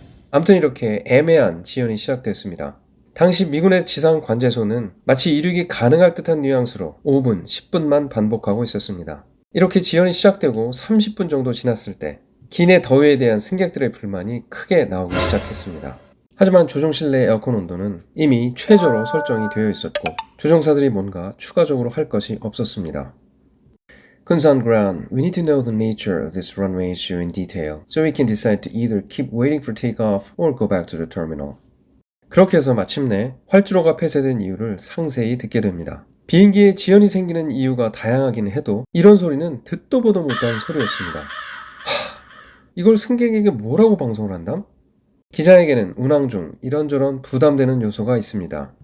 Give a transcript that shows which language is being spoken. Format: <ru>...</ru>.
<ko>아무튼 이렇게 애매한 지연이 시작됐습니다. 당시 미군의 지상 관제소는 마치 이륙이 가능할 듯한 뉘앙스로 5분, 10분만 반복하고 있었습니다. 이렇게 지연이 시작되고 30분 정도 지났을 때 기내 더위에 대한 승객들의 불만이 크게 나오기 시작했습니다. 하지만 조종실 내 에어컨 온도는 이미 최저로 설정이 되어 있었고 조종사들이 뭔가 추가적으로 할 것이 없었습니다.</ko> <en>Kunsan Ground, we need to know the nature of this runway issue in detail so we can decide to either keep waiting for takeoff or go back to the terminal.</en> <ko>그렇게 해서 마침내 활주로가 폐쇄된 이유를 상세히 듣게 됩니다. 비행기에 지연이 생기는 이유가 다양하긴 해도 이런 소리는 듣도 보도 못한 소리였습니다. 이걸 승객에게 뭐라고 방송을 한담? 기자에게는 운항 중 이런저런 부담되는 요소가 있습니다.</ko>